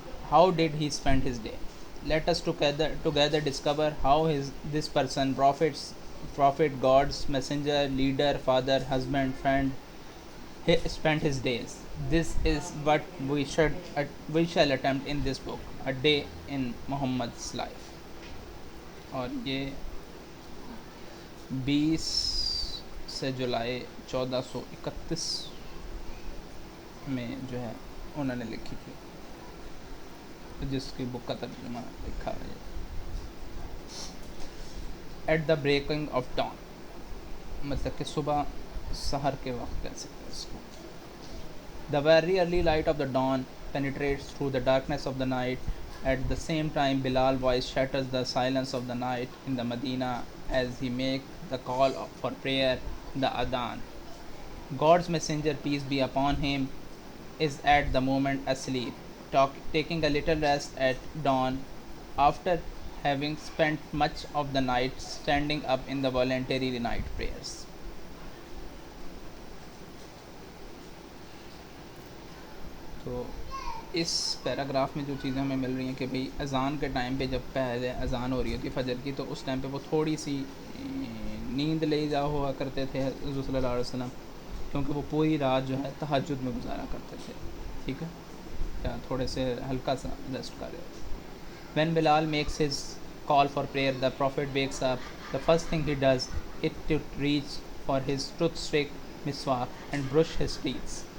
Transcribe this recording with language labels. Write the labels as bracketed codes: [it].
[en] How did he spend his day? Let us together discover how this person, prophet, God's messenger, leader, father, husband, friend, he spent his days. This is what we shall attempt in this book, a day in Muhammad's life. [hi] और ये 20 से जुलाई 1431 में जो है उन्होंने लिखी थी, जिसकी बुक का तर्जुमा लिखा है at the breaking of dawn, मतलब कि सुबह सहर के वक्त कह सकते हैं इसको. [en] The very early light of the dawn penetrates through the darkness of the night. At the same time, Bilal voice shatters the silence of the night in the Medina as he makes the call for prayer, the adhan. God's messenger, peace be upon him, is at the moment asleep, taking a little rest at dawn after having spent much of the night standing up in the voluntary night prayers. [hi] तो इस paragraph में जो चीज़ें हमें मिल रही हैं कि भाई अज़ान के टाइम पे, जब पहले अज़ान हो रही होती फजर की, तो उस टाइम पे वो थोड़ी सी नींद ले जा हुआ करते थे हुज़ूर सल्लल्लाहु अलैहि वसल्लम, क्योंकि वो पूरी रात जो है तहज्जुद में गुजारा करते थे. ठीक है, या थोड़े से हल्का सा रेस्ट कर रहे. [en] When Bilal makes his call for prayer, the Prophet wakes up. The first thing he does is to reach for his toothstick, miswak, and brush his teeth.